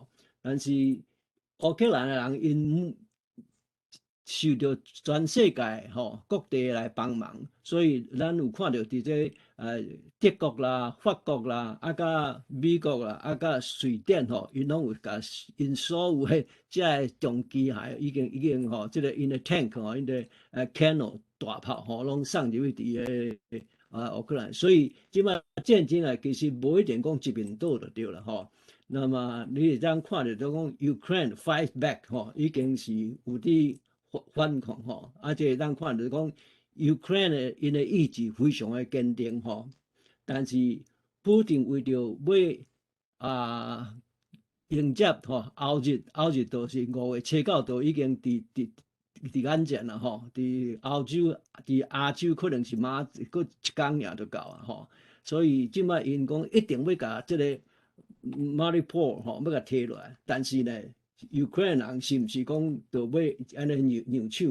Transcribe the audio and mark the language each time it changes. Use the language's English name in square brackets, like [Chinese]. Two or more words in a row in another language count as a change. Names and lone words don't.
[Min Nan Chinese] 但是乌克兰的人因受到全世界吼各地来帮忙，所以咱有看到伫这德国啦、法国啦、甲美国啦、甲瑞典吼，因拢有甲因所有的这重机械已经吼，这个因的 tank 吼，因的cannon 大炮吼，拢送入去伫乌克兰，所以即摆战争啊，其实无一定讲一面倒就对了吼。那么你会当看到讲 [English] Ukraine fight back [Min Nan Chinese] 吼，已经是有啲反抗吼，这咱看到讲 Ukraine 因的意志非常的坚定吼，但是普丁为着要迎接吼后日就是5月7、9都已经伫眼前啦吼，伫欧洲、伫亚洲可能是马过1天尔就到啊吼，所以即摆因讲一定要甲这个 Mariupol 吼要甲摕落来，但是呢，Ukraine 人是毋是讲就要安尼让手？